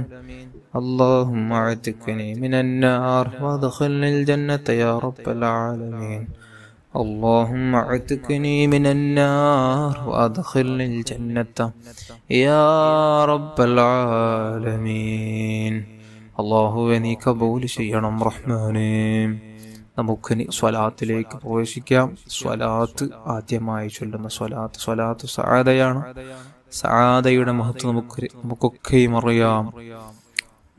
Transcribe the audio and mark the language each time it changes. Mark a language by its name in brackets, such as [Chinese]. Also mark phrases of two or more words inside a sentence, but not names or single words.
[Arabic] اللهم اعتقني من النار وادخلني الجنة يا رب العالمين. اللهم اعتقني من النار وادخلني الجنة يا رب العالمين. [Malayalam] അല്ലാഹുവേ നീ കബൂൽ ചെയ്യണം റഹ്മാനേ. നമുക്കിനി സ്വലാത്തിലേക്ക് പ്രവേശിക്കാം. സ്വലാത്ത് ആദ്യമായി ചൊല്ലുന്ന സ്വലാത്ത് സആദയാണ്. സആദയുടെ മഹത്വം നമുക്കൊക്കെയും അറിയാം.